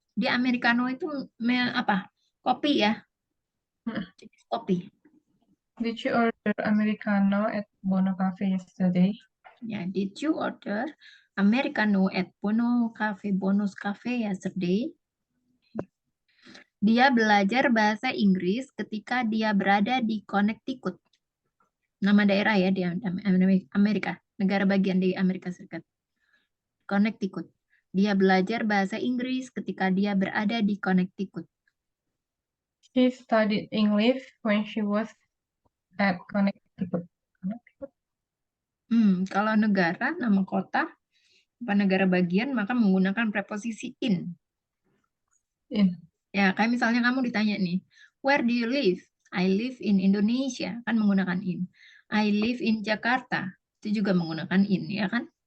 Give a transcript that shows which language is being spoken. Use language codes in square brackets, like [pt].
[id] Di Americano itu apa? Kopi ya? Kopi. [en] Did you order Americano at Bono Cafe yesterday? Ya, did you order Americano at Bonus Cafe yesterday? [id] Dia belajar bahasa Inggris ketika dia berada di Connecticut. Nama daerah ya di Amerika, negara bagian di Amerika Serikat. Connecticut. Dia belajar bahasa Inggris ketika dia berada di Connecticut. [en] She studied English when she was at Connecticut. [id] Kalau negara, nama kota, apa negara bagian, maka menggunakan preposisi in. [en] In. [id] Ya, kayak misalnya kamu ditanya nih, [en] where do you live? I live in Indonesia, [id] kan menggunakan [en] in. I live in Jakarta, [id] itu juga menggunakan in, ya kan?